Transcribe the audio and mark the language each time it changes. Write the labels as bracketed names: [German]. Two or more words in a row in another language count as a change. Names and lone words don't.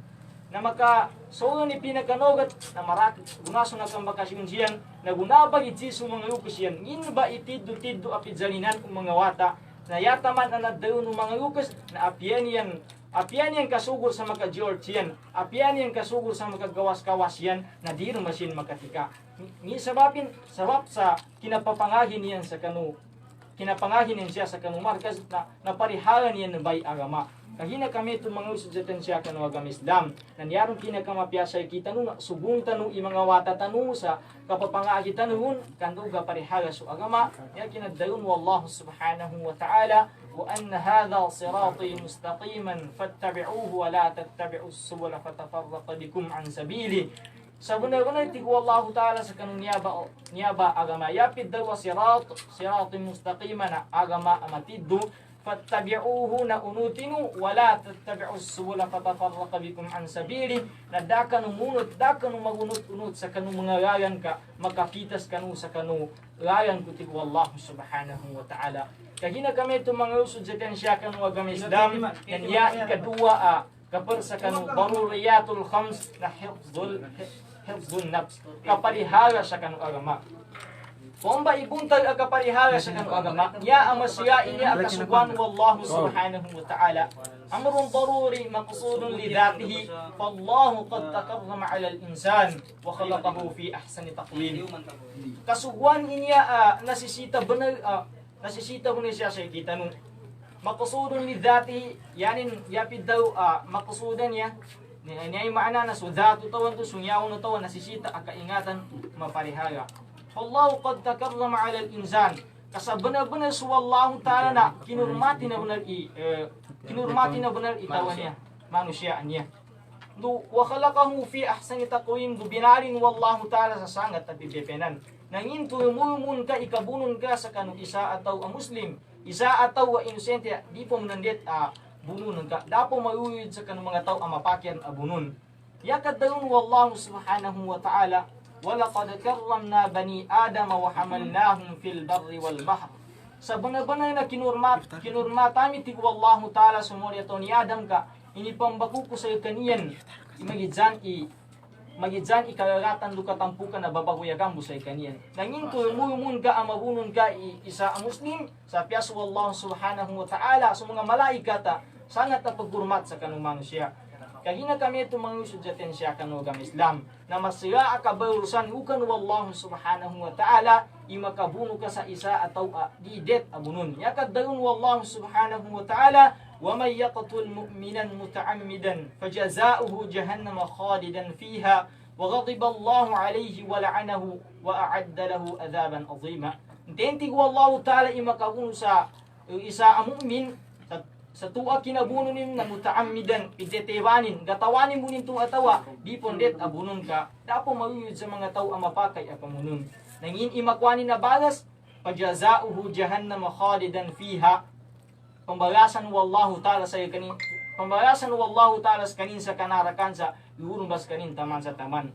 [Maguindanaon] Na makasolo ni pinakanogat na marakit gunaso na kang bakasyon siyan na gunabag itiso mga lukas yan. Ngin ba itiddo-tiddo apidzalinan ang mga wata na yataman na nadayo ng mga lukas na apian yan kasugol sa mga George yan. Apian yan kasugol sa mga gawas-kawas yan na di rin masin makatika. Ni sabab sa kinapapangagin niyan sa kanu kinapangagin niya sa kanu markas na naparihalan niyan ng bay agama. Kahina kami itong mga usod sa tensya kanu agama Islam. Nanyaron pinakamapiyasay kita nung subong tanu mga wata tanu sa kapapangagi tanuhun kanduga parihala su agama. Ya kinadayon [Arabic] والله سبحانه وتعالى وأن هذا صراطي مستقيما فاتبعوه ولا تتبعوا السبل فتفرق بكم عن سبيل. [Maguindanaon] Sa benar-benar tiku [Arabic] الله تعالى [Maguindanaon] sa kanun niyaba agama yapid daw [Arabic] صراطا مستقيما [Maguindanaon] na agama amatiddu fattabi'uhu na unutinu [Arabic] ولا تتبعوا السبل فتفرق بكم عن سبيل [Maguindanaon] na dakan magunot-unot sa kanung mga layan ka makapitas kanu sa kanu layan ko tiku [Arabic] الله سبحانه وتعالى. [Maguindanaon] Kahina kami itong mga usod sa tensya kanu agama Islam yan ya ikadua kapag sa kanu [Arabic] ضروريات الخمس [Maguindanaon] na [Arabic] حفظ النفس [Maguindanaon] kaparihala sa kanong agama. Kung ba ibuntag ang kaparihala sa kanong agama, niya ang masyain niya ang kasugwan [Arabic] والله سبحانه وتعالى. أمر ضروري مقصود لذاته فالله قد تكرم على الإنسان وخلقه في أحسن تقويم. [Maguindanaon] Kasugwan niya nasisita siya sa kita nung [Arabic] مقصود لذاته [Maguindanaon] yanin yapid daw maqsudan niya niya maana na sudatu tawan to sunyaw no tawan nasisita ang kaingatan maparihala. [Arabic] الله قد تكرم على الإنسان. [Maguindanaon] Kasabana-bana su [Arabic] والله تعالى [Maguindanaon] na kinurmati na benar itawan niya manusia niya. Do [Arabic] وخلقه في أحسن تقويم [Maguindanaon] do binarin [Arabic] والله تعالى [Maguindanaon] sa sangat at bibepenan. Nangin tumumun ka ikabunon ka sa kanu isa ataw ang muslim, isa ataw wa inosente di po manandet bunun ka dapo mayuyod sa kanong mga tao ang mapakyan abunun. Yakad dayon [Arabic] والله سبحانه وتعالى ولقد كرمنا بني آدم وحملناهم في البر والبحر. [Maguindanaon] Sa bana-bana na kinurmatami ti [Arabic] والله تعالى [Maguindanaon] sumori ato ni Adam ka inipambaku ko sa kaniyan magidjan ikagagatan luka tampukan na babaguyagan mo sa kaniyan. Nangin tumumun ka ang mabunun ka isa ang muslim sa piyasu [Arabic] والله سبحانه وتعالى [Maguindanaon] sa mga malaikata sangat na pagkurmat sa kanong manusia. Kahina kami ito mga usod sa tensya kanong agam Islam, na masira akabarusan ukan [Arabic] والله سبحانه وتعالى, [Maguindanaon] imakabuno ka sa isa ataw didet abunun. Yakad dayon [Arabic] والله سبحانه وتعالى, وَمَنْ يَقْتُلْ مُؤْمِنًا مُتَعَمِّدًا فَجَزَاؤُهُ جَهَنَّمَ خَالِدًا فِيهَا وَغَضِبَ اللَّهُ عَلَيْهِ وَلَعَنَهُ وَأَعَدَّ لَهُ عَذَابًا عَظِيمًا. [Maguindanaon] Intenti ko [Arabic] الله تعالى [Maguindanaon] imakabuno sa isa ang mu'min sa tuwa kinabuno nin na mutaammidan, pidetiwanin, gatawanin mo nin tuwa tawa, di pondet abunon ka, dapo mayuyod sa mga tao ang mapakay apamunon. Nangin imakwanin na balas, [Arabic] فجزاؤه جهنم خالدا فيها, [Maguindanaon] pambalasan [Arabic] والله تعالى [Maguindanaon] sa kanin, pambalasan [Arabic] والله تعالى [Maguindanaon] sa kanin sa kanarakan sa iurumbas kanin taman sa taman.